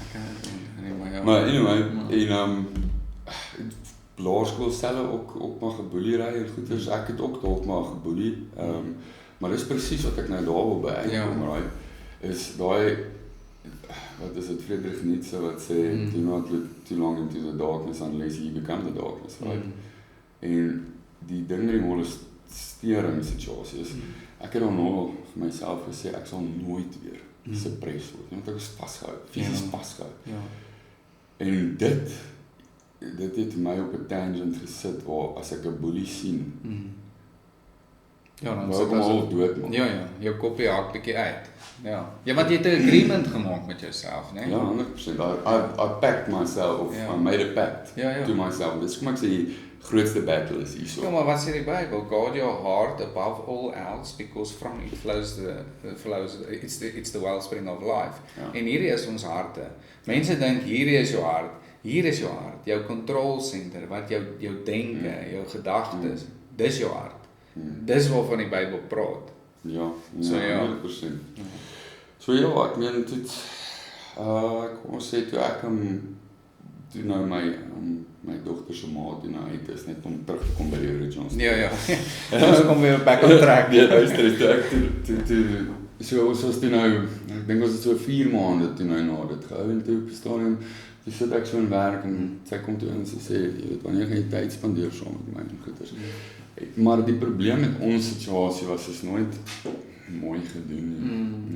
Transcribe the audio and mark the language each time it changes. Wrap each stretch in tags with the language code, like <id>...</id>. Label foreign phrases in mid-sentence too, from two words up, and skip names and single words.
<af>Maar anyway, en laerskool self ook maar geboelie ry en goeters. Ek het ook dalk maar geboelie. Maar dis presies wat ek nou daar wil by uitkom, right? Is daai wat is dit Friedrich Nietzsche wat sê</af> <en>do not look too long into the darkness unless you become the darkness, right?</en> <af>En die ding met die molestering situasie is ek het dan nog vir myself gesê ek sal nooit weer suppress word, want ek is vasgehou, fisies vasgehou. Ja. En dit het my op 'n tangent gesit waar as ek 'n boelie sien, ja, dan wou sit ek hom as al doodmaak. ja, jou koppie haak bietjie uit. Ja. Ja, want jy het 'n agreement gemaak met jouself, né? Ja, 100%.</af> <en>I packed myself, of I made a pact to myself.</en> <af>Dis kom ek sê die grootste battle is hierso. Ja, maar wat sê die Bybel?</af> <en>Guard your heart above all else, because from it flows it's the wellspring of life.</en> <af>Ja. En hierdie is ons harte. Mense dink hierdie is jou hart. Hier is jou hart, jou</af> <en>control center,</en> <af>wat jou denke, jou gedagtes, dis jou hart. Dis waarvan die Bybel praat. Ja, So, ja. 100%. So ja, ek meen dit kom ons sê toe ek toe nou my dogter se ma toe nou uit is net om terug te kom by die originals. Ja. Ons kom weer</af> <en>back on track.</en> <af>Nee, luister, toe so ons was toe nou, ek dink ons het so 4 maande toe nou na dit gehou en toe op die stadium, toe sit ek so in werk en sy kom toe in en sy sê, jy weet, wanneer gaan jy tyd spandeer saam met my en goeders. Maar die probleem met ons situasie was is nooit mooi gedoen nie.</af>